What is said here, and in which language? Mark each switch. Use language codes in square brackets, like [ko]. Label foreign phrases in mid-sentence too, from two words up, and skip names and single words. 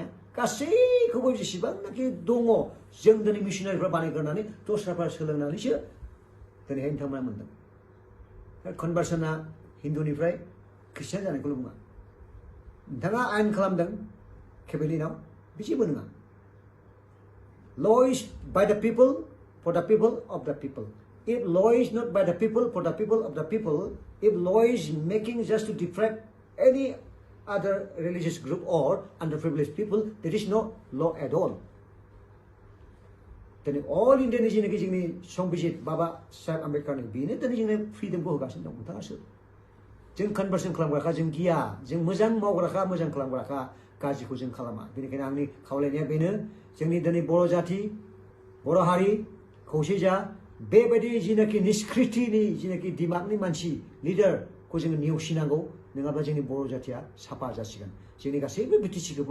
[brx] गासैखौबो जेसेबांनाखि दङ जों दिनै मिशनारिफ्रा बानायग्रोनानै दस्राफ्रा सोलोंनानैसो दिनैहाय नोंथांमोना मोनदों। कनभार्सना हिन्दुनिफ्राय ख्रिस्टियान जानायखौल' बुङा। नोंथाङा आयेन खालामदों केबिनेटआव, बे जेबो नङा। [en] Law is by the people, for the people, of the people. If law is not by the people, for the people, of the people, if law is making just to deprive any other religious group or underprivileged people, there is no law at all. [brx] दिनै अल इन्डियानि जेनाखि जोंनि संबिजित बाबा साहेब आम्बेडकारनि बेनो दिनै जोंनो फ्रिदमखौ होगासिनो दं नोंथाङा सोर जों कनभारसन खालामग्राखा जों गिया जों मोजां मावग्राखा मोजां खालामग्राखा गाज्रिखौ जों खालामा बेनिखायनो आंनि खावलायनाया बेनो जोंनि दिनै बर' जाथि बर' हारि खौसे जा बेबायदि जेनाखि निष्कृतिनि जेनाखि दिमागनि मानसि लिडारखौ जोङो नेवसिनांगौ नङाब्ला जोंनि बर' जाथिया साफा जासिगोन जोंनि गासैबो बिटिसिखौबो